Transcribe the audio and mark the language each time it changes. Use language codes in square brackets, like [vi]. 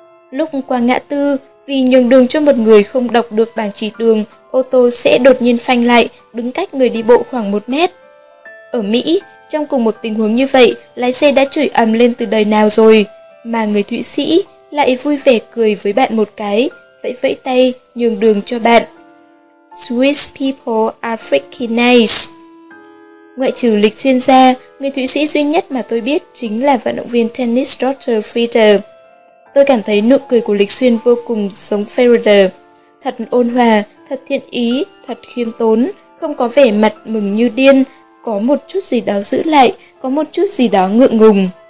[vi] Lúc qua ngã tư, vì nhường đường cho một người không đọc được bảng chỉ đường, ô tô sẽ đột nhiên phanh lại, đứng cách người đi bộ khoảng 1 mét. Ở Mỹ, trong cùng một tình huống như vậy, lái xe đã chửi ầm lên từ đời nào rồi, mà người Thụy Sĩ lại vui vẻ cười với bạn một cái, vẫy vẫy tay, nhường đường cho bạn. [en] Swiss people are freaking nice. [vi] Ngoại trừ Lịch Xuyên ra, người Thụy Sĩ duy nhất mà tôi biết chính là vận động viên tennis Roger Federer. Tôi cảm thấy nụ cười của Lịch Xuyên vô cùng giống Federer. Thật ôn hòa, thật thiện ý, thật khiêm tốn, không có vẻ mặt mừng như điên, có một chút gì đó giữ lại, có một chút gì đó ngượng ngùng.